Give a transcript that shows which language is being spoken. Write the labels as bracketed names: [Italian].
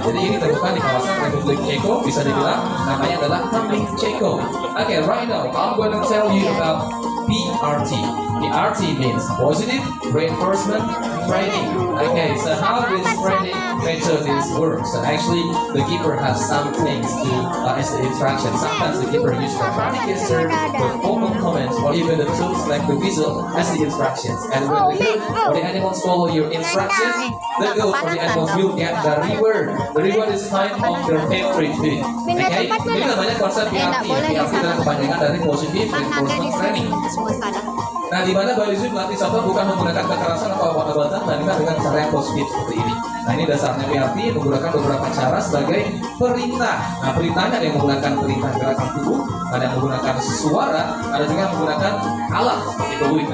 [Indonesian] Jadi ini ditemukan di kawasan Republik Ceko, bisa dibilang namanya adalah kambing Ceko. [English] Okay, right now I'm going to tell you about PRT. PRT means positive reinforcement training. Okay, so how this training method is this works. And actually, the keeper has some things to as the instruction. Sometimes the keeper uses dramatic gesture, with vocal comments, or even the tools like the whistle as the instructions. And when the animals follow your instruction, the goal for the animals will get the reward. The reward is kind of their favorite food. [Indonesian] Okay? Ini namanya konsep PRT. PRT adalah kepanjangan dari Positive Reinforcement Training. Nah, di mana Balizu melatih contoh bukan menggunakan kekerasan atau obat-obatan, melainkan dengan cara yang positif seperti ini. Nah, ini dasarnya PRT menggunakan beberapa cara sebagai perintah. Nah, perintahnya ada yang menggunakan perintah gerakan tubuh, ada yang menggunakan suara, ada juga yang menggunakan alat seperti peluit.